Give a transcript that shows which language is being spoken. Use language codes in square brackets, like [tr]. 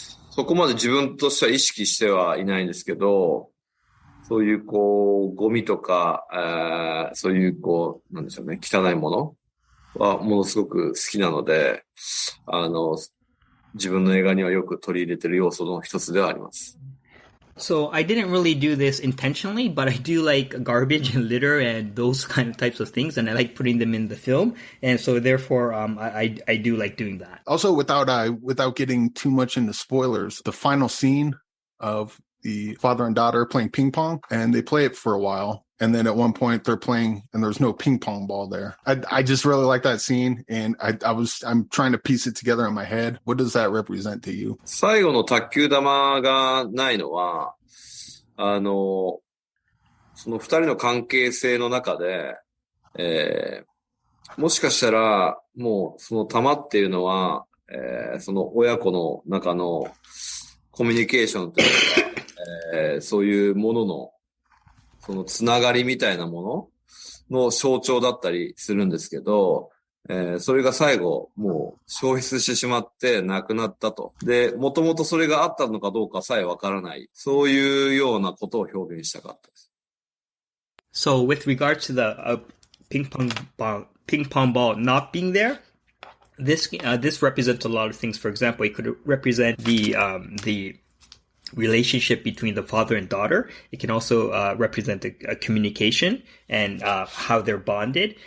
[ja] そこまで自分としては意識してはいないんですけど、そういうゴミとか、そういうなんでしょうね、汚いものはものすごく好きなので、自分の映画にはよく取り入れている要素の一つではあります。 [en] So I didn't really do this intentionally, but I do like garbage and litter and those kind of types of things, and I like putting them in the film, and so therefore I do like doing that. Also, without getting too much into spoilers, the final scene of the father and daughter playing ping pong, and they play it for a while. And then at one point they're playing and there's no ping pong ball there. I just really like that scene, and I'm trying to piece it together in my head. What does that represent to you? [ja] 最後の卓球玉がないのは、その二人の関係性の中で、もしかしたら、もうその玉っていうのは、その親子の中のコミュニケーションというか、そういうものの、そのつながりみたいなものの象徴だったりするんですけど、それが最後、もう消失してしまってなくなったと。で、もともとそれがあったのかどうかさえわからない。そういうようなことを表現したかったです。 [en] So with regards to the ping pong ball not being there, this represents a lot of things. For example, it could represent the relationship between the father and daughter. It can also represent a communication and how they're bonded.